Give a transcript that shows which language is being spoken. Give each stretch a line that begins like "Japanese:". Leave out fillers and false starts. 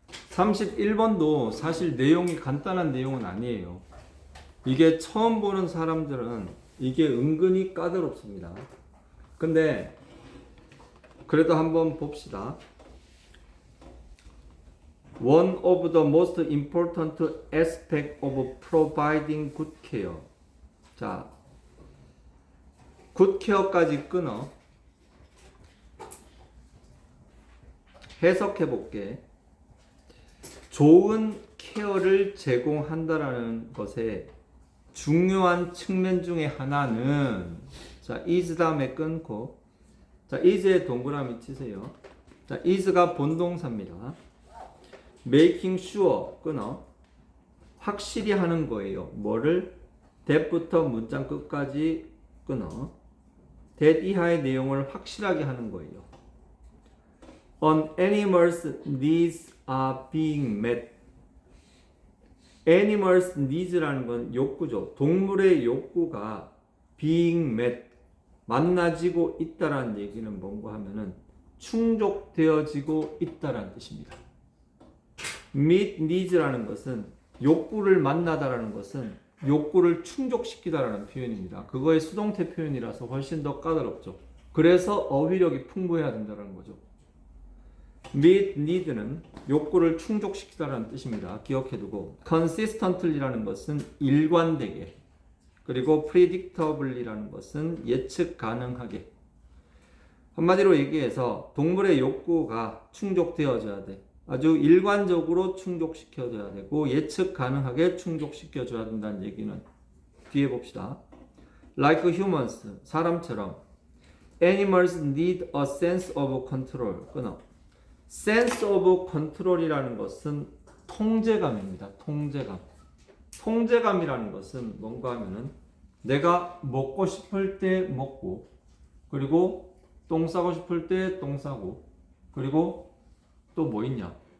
Korean: (31번도) 사실 내용이 간단한 내용은 아니에요. 이게 처음 보는 사람들은 이게 은근히 까다롭습니다. 근데 그래도 한번 봅시다.
English: One of the most important aspects of providing good care.
Korean: 자, good care까지 끊어. 해석해 볼게. 좋은 케어를 제공한다라는 것의 중요한 측면 중에 하나는, 자, is 다음에 끊고, 자, is에 동그라미 치세요. 자, is가 본동사입니다.
English: making sure
Korean: 끊어. 확실히 하는 거예요. 뭐를? that부터 문장 끝까지 끊어. that 이하의 내용을 확실하게 하는 거예요.
English: An animal's needs are being met.
Korean: Animals needs라는 건 욕구죠. 동물의 욕구가
English: being met,
Korean: 만나지고 있다라는 얘기는 뭔가 하면은 충족되어지고 있다라는 뜻입니다.
English: meet needs
Korean: 라는 것은 욕구를 만나다라는 것은 욕구를 충족시키다라는 표현입니다. 그거의 수동태 표현이라서 훨씬 더 까다롭죠. 그래서 어휘력이 풍부해야 된다는 거죠.
English: meet need
Korean: 는 욕구를 충족시키다라는 뜻입니다. 기억해두고, consistently라는 것은 일관되게, 그리고 predictable이라는 것은 예측 가능하게. 한마디로 얘기해서 동물의 욕구가 충족되어져야 돼. 아주 일관적으로 충족시켜줘야 되고 예측 가능하게 충족시켜줘야 된다는 얘기는 뒤에 봅시다.
English: Like humans,
Korean: 사람처럼.
English: Animals need a sense of control.
Korean: 끊어. sense of control이라는 것은 통제감입니다. 통제감. 통제감이라는 것은 뭔가 하면은 내가 먹고 싶을 때 먹고, 그리고 똥 싸고 싶을 때 똥 싸고, 그리고 또 뭐 있냐?